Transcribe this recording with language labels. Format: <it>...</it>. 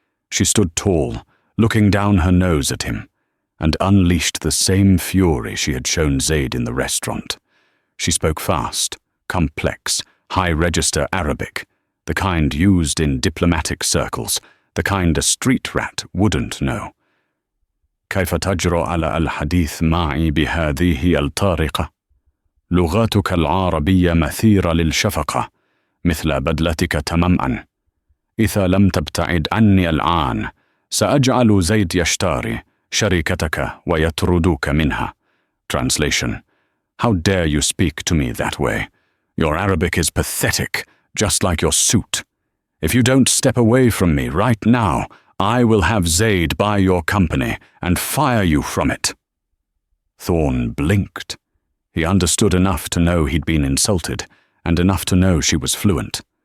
<en>She stood tall, looking down her nose at him, and unleashed the same fury she had shown Zaid in the restaurant. She spoke fast, complex, high-register Arabic, the kind used in diplomatic circles, the kind a street rat wouldn't know.</en> <ar>كيف تجرؤ على الحديث معي بهذه الطريقة؟ لغتك العربية مثيرة للشفقة، مثل بدلتك تماماً. إذا لم تبتعد عني الآن، سأجعل زيد يشتري شركتك ويطردوك منها.</ar> <en>Translation: How dare you speak to me that way? Your Arabic is pathetic, just like your suit. If you don't step away from me right now, I will have Zaid buy your company and fire you from it. Thorne blinked. He understood enough to know he'd been insulted, and enough to know she was fluent.</en>